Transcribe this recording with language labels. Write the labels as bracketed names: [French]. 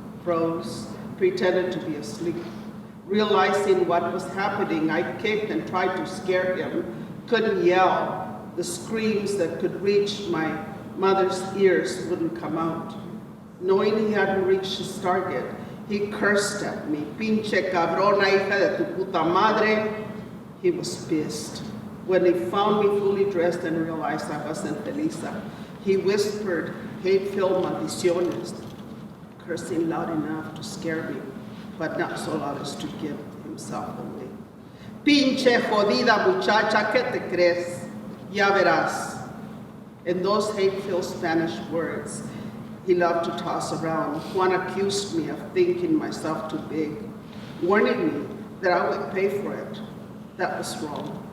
[English] Froze, pretended to be asleep. Realizing what was happening, I kicked and tried to scare him. Couldn't yell. The screams that could reach my mother's ears wouldn't come out. Knowing he hadn't reached his target, he cursed at me. [Spanish] Pinche cabrona hija de tu puta madre. [English] He was pissed. When he found me fully dressed and realized I wasn't Felisa, he whispered hate-filled maldiciones, cursing loud enough to scare me, but not so loud as to give himself away. [Spanish] Pinche jodida muchacha, ¿qué te crees? Ya verás. [English] In those hate-filled Spanish words he loved to toss around, Juan accused me of thinking myself too big, warning me that I would pay for it. That was wrong.